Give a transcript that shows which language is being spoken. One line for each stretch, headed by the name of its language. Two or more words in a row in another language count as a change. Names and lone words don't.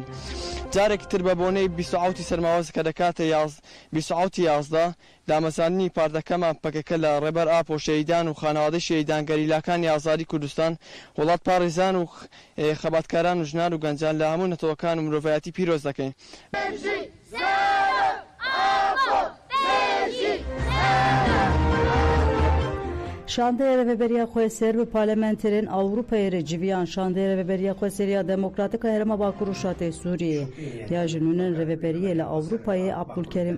Central Kurdish: جارێکی تر بە بۆنەی 27 سەرماوەز کە دەکاتە 27 دامەزانینی پاردەکەمان پەکەکە لە ڕێبەر ئاپ و شەیدان و خانەوادەی شەیدان گەریلاکانی ئازادی کوردستان وڵات پاڕێزان و خەباتکاران و ژنان و گەنجان لە هەموو نەتەوەکان و مرۆڤایەتی پیرۆز دەکەین.
Kurdish: Şandaya Reveberiya Xweser bi parlamenterên Avrupayê re civiyan Şandaya Reveberiya Xweseriya Demokratik a Herêma Bakur û Şatê Sûriyê ya ji nûnerên Reveberiye li Avrupayê Abdulkerim